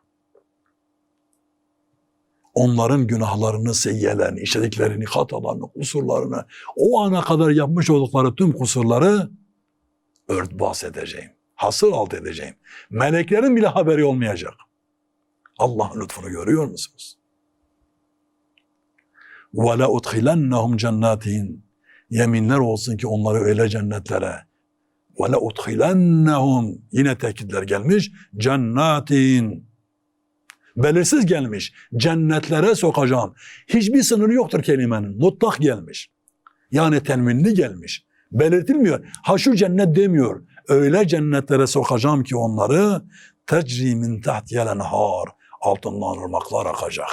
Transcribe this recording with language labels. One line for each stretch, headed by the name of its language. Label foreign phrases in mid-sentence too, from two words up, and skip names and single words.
Turkish: Onların günahlarını, seyyiyelerini, işlediklerini, hatalarını, kusurlarını, o ana kadar yapmış oldukları tüm kusurları örtbas edeceğim. Hasır alt edeceğim. Meleklerin bile haberi olmayacak. Allah'ın lütfunu görüyor musunuz?
Arabic: وَلَا اُدْخِلَنَّهُمْ جَنَّاتِهِنْ,
Turkish: yeminler olsun ki onları öyle cennetlere,
Arabic: وَلَا اُدْخِلَنَّهُمْ,
Turkish: yine tekitler gelmiş, cennetin, belirsiz gelmiş, cennetlere sokacağım. Hiçbir sınırı yoktur kelimenin, mutlak gelmiş. Yani tenvinli gelmiş, belirtilmiyor. Ha şu cennet demiyor, öyle cennetlere sokacağım ki onları,
Arabic: تجري من تحتها الأنهار,
Turkish: altından ırmaklar akacak.